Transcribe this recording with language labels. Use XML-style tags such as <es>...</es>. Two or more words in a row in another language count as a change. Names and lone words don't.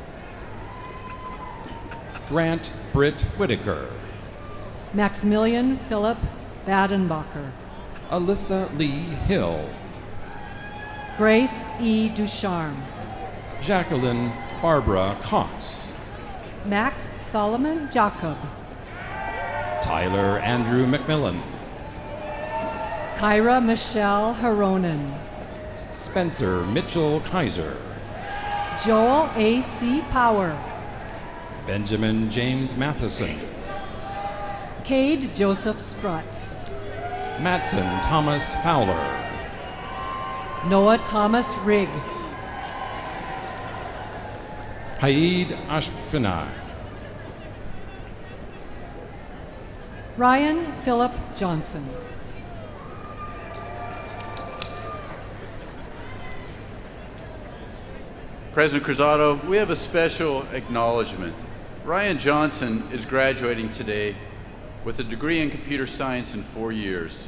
<en>Grant Britt Whitaker. Maximilian Philip Badenbacher. Alyssa Lee Hill. Grace E. Ducharme. Jacqueline Barbara Cox. Max Solomon Jacob. Tyler Andrew McMillan. Kyra Michelle Haronen. Spencer Mitchell Kaiser. Joel A.C. Power. Benjamin James Matheson. Cade Joseph Strutz. Matson Thomas Fowler. Noah Thomas Rigg. Haid Ashfinai. Ryan Philip Johnson. President Cruzado, we have a special acknowledgement. Ryan Johnson is graduating today with a degree in computer science in 4 years.</en>